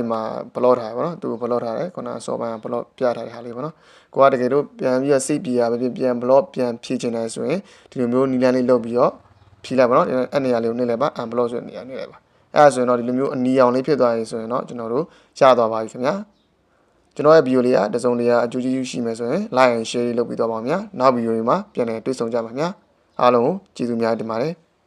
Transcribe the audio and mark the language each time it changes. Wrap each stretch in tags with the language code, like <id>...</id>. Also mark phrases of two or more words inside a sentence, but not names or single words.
<my>မှာ block ထားပါတော့သူ block ထားတယ်ခုနစောပိုင်းက block ပြထားတဲ့ဟာလေးပေါ့နော်ကိုကတကယ်လို့ပြန်ပြီးတော့စိတ်ပြေရပဲပြန် block ပြန်ဖြည့်ချင်တယ်ဆိုရင်ဒီလိုမျိုးနီလန်းလေးလုပ်ပြီးတော့ဖြည့်လိုက်ပါတော့အဲ့နေရာလေးကိုနှိပ်လိုက်ပါ unblock ဆိုတဲ့နေရာနှိပ်လိုက်ပါအဲ့ဒါဆိုရင်တော့ဒီလိုမျိုးအနီရောင်လေးဖြစ်သွားရင်ဆိုရင်တော့ကျွန်တော်တို့ရသွားပါပြီခင်ဗျာကျွန်တော်ရဲ့ဗီဒီယိုလေးကတစုံတရာအကျိုးကျေးဇူးရှိမယ်ဆိုရင်</my> <en>like and share</en> <my>လုပ်ပြီးတော့ပါခင်ဗျာနောက်ဗီဒီယိုတွေမှာပြန်လည်တွေ့ဆုံကြပါခင်ဗျာအားလုံးကိုကျေးဇူးများတင်ပါတယ်</my>